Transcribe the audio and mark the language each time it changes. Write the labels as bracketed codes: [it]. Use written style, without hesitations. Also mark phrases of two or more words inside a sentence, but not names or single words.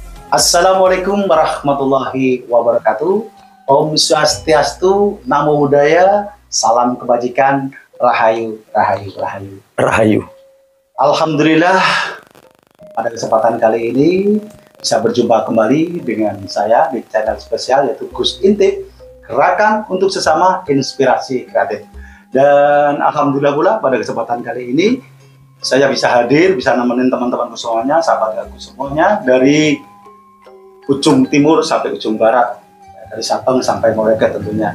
[ar] السلام عليكم ورحمة الله وبركاته. [id] Om Swastiastu, Namo Buddhaya, salam kebajikan, rahayu, rahayu, rahayu. Rahayu. Alhamdulillah, pada kesempatan kali ini bisa berjumpa kembali dengan saya di channel spesial yaitu Gus Intip, Gerakan untuk Sesama Inspirasi Kreatif. Dan alhamdulillah pula pada kesempatan kali ini saya bisa hadir, bisa nemenin teman-teman semuanya, sahabat aku semuanya dari ujung timur sampai ujung barat, dari Sabang sampai Merauke tentunya.